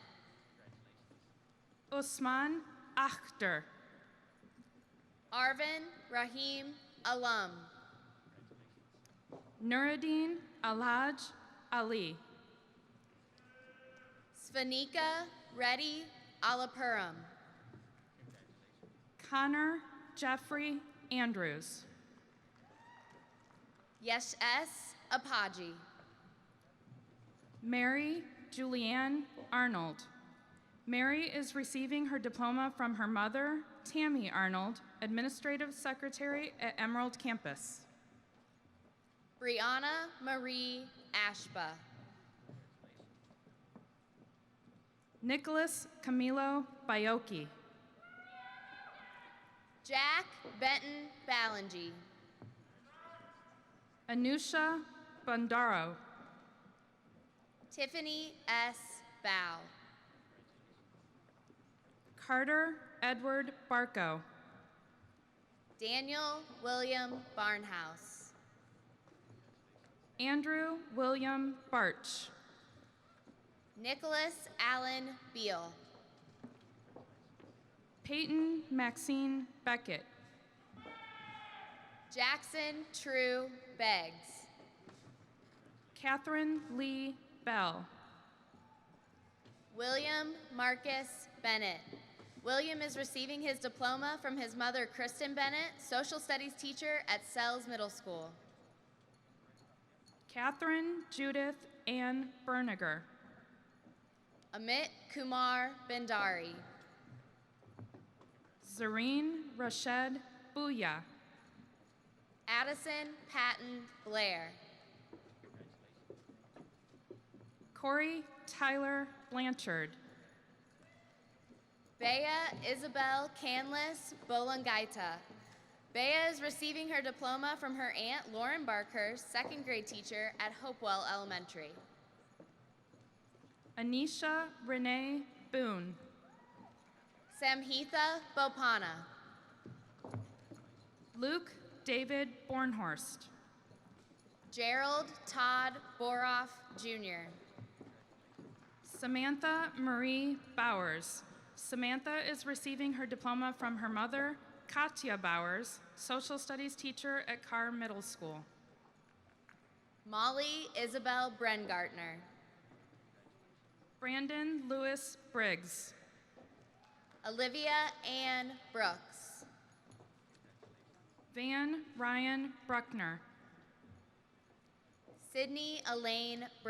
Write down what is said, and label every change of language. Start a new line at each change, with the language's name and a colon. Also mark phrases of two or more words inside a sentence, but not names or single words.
English: Usman Akhtar. Arvin Rahim Alam. Nuruddin Alhaj Ali. Svanika Reddy Alapuram. Connor Jeffrey Andrews. Yesh S. Apaji. Mary Julianne Arnold. Mary is receiving her diploma from her mother, Tammy Arnold, Administrative Secretary at Emerald Campus. Brianna Marie Ashba. Nicholas Camilo Baiocchi. Jack Benton Ballingy. Anusha Bandaro. Tiffany S. Bow. Carter Edward Barco. Daniel William Barnhouse. Andrew William Barch. Nicholas Allen Beal. Peyton Maxine Beckett. Jackson True Beggs. Catherine Lee Bell. William Marcus Bennett. William is receiving his diploma from his mother, Kristen Bennett, social studies teacher at Sells Middle School. Catherine Judith Ann Berniger. Amit Kumar Bendari. Zareen Rashed Booya. Addison Patton Blair. Corey Tyler Blanchard. Bea Isabel Canlis Bolangaita. Bea is receiving her diploma from her aunt, Lauren Barkhurst, second grade teacher at Hopewell Elementary. Anisha Renee Boone. Samhitha Bopana. Luke David Bornhorst. Gerald Todd Boroff, Jr. Samantha Marie Bowers. Samantha is receiving her diploma from her mother, Katya Bowers, social studies teacher at Carr Middle School. Molly Isabel Brengartner. Brandon Lewis Briggs. Olivia Ann Brooks. Van Ryan Bruckner. Sydney Elaine